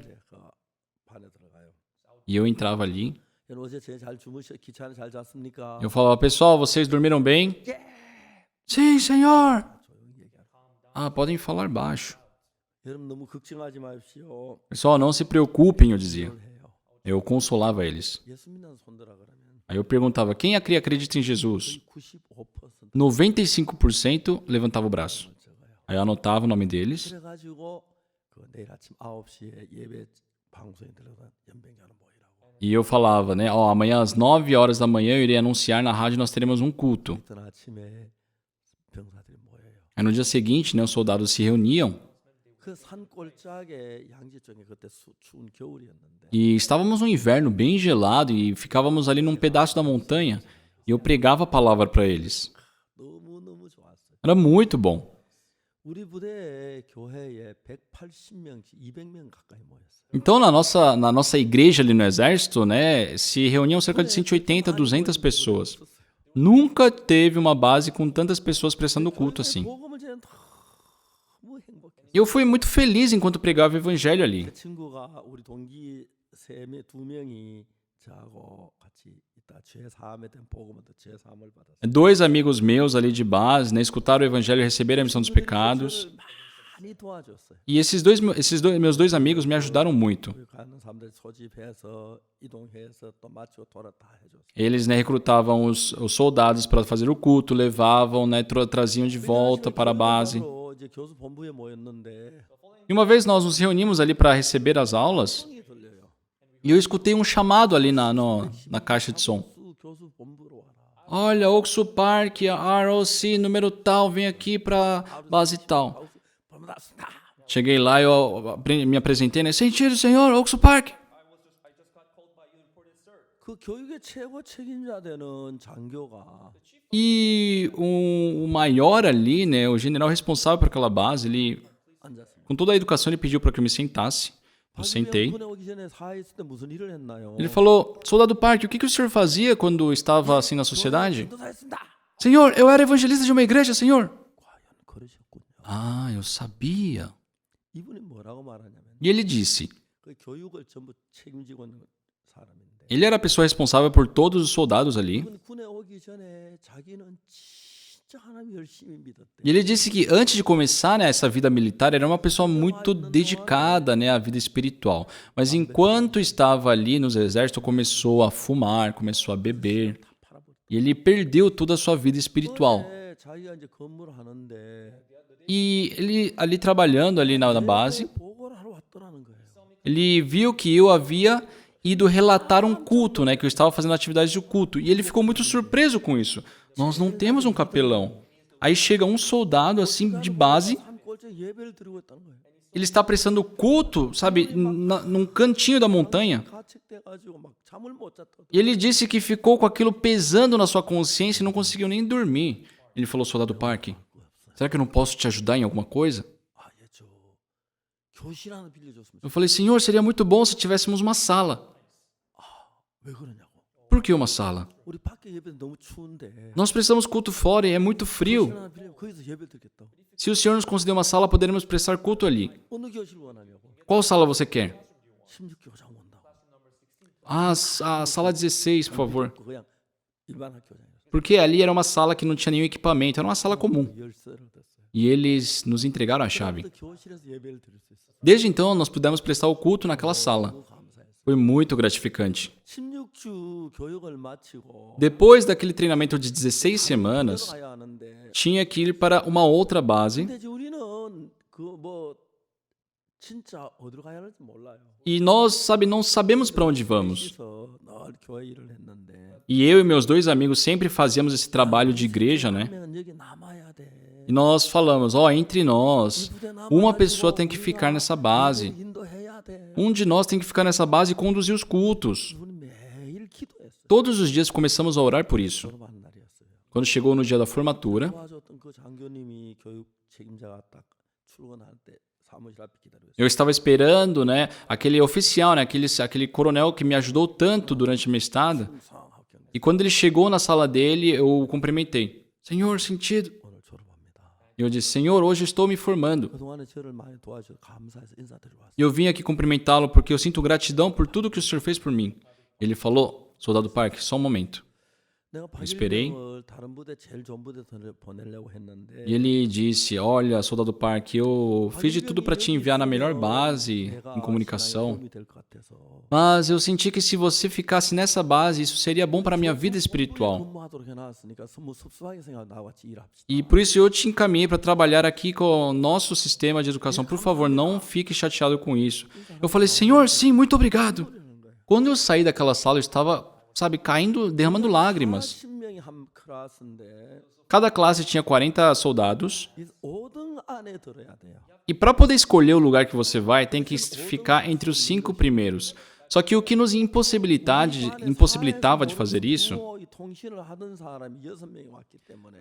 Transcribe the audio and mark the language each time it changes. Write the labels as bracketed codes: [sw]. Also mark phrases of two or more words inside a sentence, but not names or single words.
[ko] 이제 그 반에 들어가요. [pt] E eu entrava ali. [ko] 여러분 어제 잘 기차 안에 잘 잤습니까? [pt] Eu falava, pessoal, vocês dormiram bem? Sim, senhor. Ah, podem falar baixo. [ko] 여러분 너무 걱정하지 마십시오. [pt] Pessoal, não se preocupem, eu dizia. [ko] 그걸 해요. [pt] Eu consolava eles. [ko] 예수 믿는 손들어 그러면 [pt] Aí eu perguntava, quem aqui acredita em Jesus? 95% 95% levantava o braço. Aí eu anotava o nome deles. [ko] 그래가지고 그 내일 아침 9시에 예배 방송에 들어가 연병자는 모이라고. [pt] E eu falava, né? Ó, amanhã às 9 horas da manhã eu irei anunciar na rádio nós teremos um culto. [ko] 그때 아침에 병사들이 모여요. [pt] Aí no dia seguinte, né, os soldados se reuniam. [ko] 그 산골짜기에 양지 쪽에 그때 추운 겨울이었는데 [pt] E estávamos no inverno bem gelado e ficávamos ali num pedaço da montanha. E eu pregava a palavra para eles. [ko] 너무너무 좋았어요. [pt] Era muito bom. [ko] 우리 부대에 교회에 180명씩 200명 가까이 모였어요. [pt] Então, na nossa igreja ali no exército, né, se reuniam cerca de 180, 200 pessoas. Nunca teve uma base com tantas pessoas prestando culto assim. [ko] 복음을 전해 너무 행복했어요. [pt] E eu fui muito feliz enquanto pregava o evangelho ali. [ko] 그 친구가 우리 동기 두 명이 저하고 같이 있다 죄 사함에 대한 복음을 죄 사함을 받았어요. [pt] 2 amigos meus ali de base, né, escutaram o evangelho e receberam a missão dos pecados. [ko] 저를 많이 도와줬어요. [pt] E meus dois amigos me ajudaram muito. [ko] 거기 가는 사람들 소집해서 이동해서 또 마치고 돌아 다 해줬어요. [pt] Eles, né, recrutavam os soldados para fazer o culto, levavam, né, traziam de volta para a base. [ko] 이제 교수 본부에 모였는데 [pt] E uma vez nós nos reunimos ali para receber as aulas [ko] 성이 들려요. [pt] e eu escutei um chamado ali na caixa de som. [ko] 교수 본부로 와라. [pt] olha, Oxo Park, ROC, número tal, vem aqui pra base tal. Cheguei lá, eu me apresentei, né? Sentido, senhor, Oxo Park. [ko] 그 교육의 최고 책임자 되는 장교가 [pt] E o maior ali, né, o general responsável por aquela base, ele, [ko] 앉았습니다. [pt] com toda a educação, ele pediu para que eu me sentasse. Eu sentei. [ko] 군에 오기 전에 사회했을 때 무슨 일을 했나요? [pt] Ele falou, soldado Park, o que o senhor fazia quando estava assim na sociedade? [ko] 전도사였습니다. [pt] Senhor, eu era evangelista de uma igreja, senhor. [ko] 과연 그러셨군요. [pt] Ah, eu sabia. [ko] 이분이 뭐라고 말하냐면 [pt] E ele disse, [ko] 그 교육을 전부 책임지고 있는 사람인데 [pt] ele era a pessoa responsável por todos os soldados ali. [ko] 이분 군에 오기 전에 자기는 진짜 하나님 열심히 믿었대. [pt] E ele disse que antes de começar, né, essa vida militar, era uma pessoa muito dedicada, né, à vida espiritual. Mas enquanto estava ali nos exércitos, começou a fumar, começou a beber. E ele perdeu toda a sua vida espiritual. [ko] 그런데 자기가 이제 근무를 하는데 [pt] E ele ali trabalhando ali na base, [ko] 보고를 하러 왔더라는 거예요. [pt] ele viu que eu havia ido relatar um culto, né, que eu estava fazendo atividades de culto. E ele ficou muito surpreso com isso. Nós não temos um capelão. Aí chega um soldado assim de base, [ko] 산골째 예배를 드리고 있다는 거예요. [pt] ele está prestando culto, sabe, num cantinho da montanha. [ko] 가책돼가지고 막 잠을 못 잤다. [pt] E ele disse que ficou com aquilo pesando na sua consciência e não conseguiu nem dormir. Ele falou, soldado Park, será que eu não posso te ajudar em alguma coisa? [ko] 저 교실 하나 빌려줬으면 [pt] Eu falei, senhor, seria muito bom se tivéssemos uma sala. [ko] 왜 그러냐고. [pt] Por que uma sala? [ko] 우리 밖에 예배 너무 추운데 [pt] Nós precisamos culto fora e é muito [ko] 교실 [pt] frio. [ko] 하나 빌리면 거기서 예배 드리겠다. [pt] Se o senhor nos conceder uma sala, poderemos prestar culto ali. [ko] 어느 교실 원하냐고. [pt] Qual sala você quer? [ko] 16교장 온다고. [pt] Ah, a sala 16, por favor. [ko] 그냥 일반 학교장이었어. [pt] Porque ali era uma sala que não tinha nenhum equipamento, era uma sala comum. [ko] 열쇠를 뒀어요. [pt] E eles nos entregaram a chave. [ko] 그래서 교실에서 예배를 드릴 수 있었어. [pt] Desde então, nós pudemos prestar o culto naquela sala. [ko] 너무 감사했어. [pt] Foi muito gratificante. [ko] 16주 교육을 마치고 [pt] Depois daquele treinamento de 16 semanas, [ko] 가야 하는데 [pt] tinha que ir para uma outra base. [ko] 근데 이제 우리는 그 뭐 진짜 어디로 가야 할지 몰라요. [pt] E nós, sabe, não sabemos para onde vamos. [ko] 그래서 늘 교회 일을 했는데 [pt] E eu e meus dois amigos sempre fazíamos esse trabalho de igreja, né? [ko] 한 명은 여기 남아야 돼. [pt] E nós falamos, ó, entre nós, [ko] 부대 [pt] uma [ko] 남아가지고 [pt] pessoa tem que ficar nessa base. [ko] 인도해야 돼. [pt] Um de nós tem que ficar nessa base e conduzir os cultos. [ko] 우리 매일 기도했어요. [pt] Todos os dias começamos a orar por isso. [ko] 졸업하는 날이었어요. [pt] Quando chegou no dia da formatura, [ko] 도와줬던 그 장교님이 교육 책임자가 딱 출근할 때 사무실 앞에 기다리고 있어요. [pt] eu estava esperando, né, aquele oficial, né, aquele coronel que me ajudou tanto durante a minha estada. [ko] 상황 합격. [pt] E quando ele chegou na sala dele, eu o cumprimentei. Senhor, sentido. [ko] 오늘 졸업합니다. [pt] E eu disse, Senhor, hoje estou me formando. [ko] 그동안에 저를 많이 도와주셔서 감사해서 인사드리러 왔어요. [pt] E eu vim aqui cumprimentá-lo porque eu sinto gratidão por tudo que o Senhor fez por mim. Ele falou, soldado Park, só um momento. [ko] 내가 [pt] esperei. [ko] 8일병을 다른 부대 제일 좋은 부대 보내려고 했는데 [pt] E ele disse, olha, soldado Park, eu fiz de tudo para te enviar na melhor base em comunicação. [ko] 도움이 될 것 같아서 [pt] Mas eu senti que se você ficasse nessa base, isso seria bom para a minha vida espiritual. [ko] 근무하도록 해놨으니까 뭐 섭섭하게 생각하고 나와 같이 일합시다. [pt] E por isso eu te encaminhei para trabalhar aqui com o nosso sistema de educação. Por favor, não fique chateado com isso. Eu falei, Senhor, sim, muito obrigado. Quando eu saí daquela sala, eu estava, sabe, caindo, derramando lágrimas. [ko] 40명이 한 클래스인데 [pt] Cada classe tinha 40 soldados. [ko] 이 5등 안에 들어야 돼요. [pt] E para poder escolher o lugar que você vai, tem que ficar entre os 5 primeiros. Só que o que nos impossibilitava de fazer isso, [ko] 이 통신을 하던 사람이 6명이 왔기 때문에